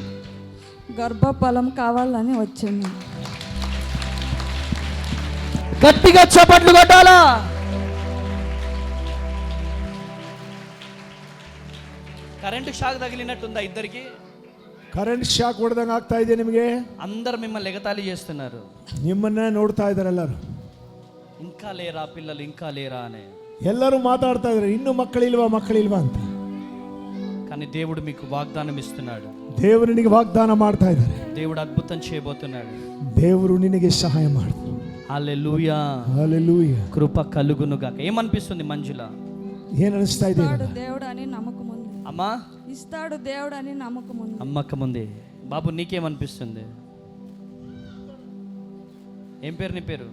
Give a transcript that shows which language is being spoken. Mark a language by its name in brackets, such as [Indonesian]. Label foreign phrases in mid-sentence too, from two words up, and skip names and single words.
[Telugu] గర్భఫలం కావాలని వచ్చాను. గట్టిగా చప్పట్లు కొట్టాలా. [English] current shock [Telugu] తగిలినట్టుందా ఇద్దరికి? [English] current shock [Kannada] ಹೊಡೆದಂಗೆ ಆಗ್ತಾ ಇದೆ ನಿಮಗೆ. [Telugu] అందరు మిమ్మల్ని ఎగతాళి చేస్తున్నారు. [Kannada] ನಿಮ್ಮನ್ನ ನೋಡ್ತಾ ಇದ್ದಾರೆ ಎಲ್ಲರೂ. [Telugu] ఇంకా లేరా పిల్లలు, ఇంకా లేరా అని [Kannada] ಎಲ್ಲರೂ ಮಾತಾಡ್ತಾ ಇದ್ದಾರೆ, ಇನ್ನು ಮಕ್ಕಳಿಲ್ವಾ ಅಂತ. [Telugu] కానీ దేవుడు మీకు వాగ్దానం ఇస్తున్నాడు. [Kannada] ದೇವರು ನಿನಗೆ ವಾಗ್ದಾನ ಮಾಡ್ತಾ ಇದ್ದಾರೆ. [Telugu] దేవుడు అద్భుతం చేయబోతున్నాడు. [Kannada] ದೇವರು ನಿನಗೆ ಸಹಾಯ ಮಾಡ್ತಾನೆ. [Telugu] హల్లెలూయా, హల్లెలూయా. కృప కలుగునుగాక. ఏమనిపిస్తుంది మంజుల? ఏం అనిపిస్తా ಇದೆ? దేవుడు అని నమ్మకం ఉంది. అమ్మా ఇస్తాడు దేవుడు అని నమ్మకం ఉంది. నమ్మకం ఉంది. బాబు నీకేమనిపిస్తుంది? ఏం పేరు నీ పేరు?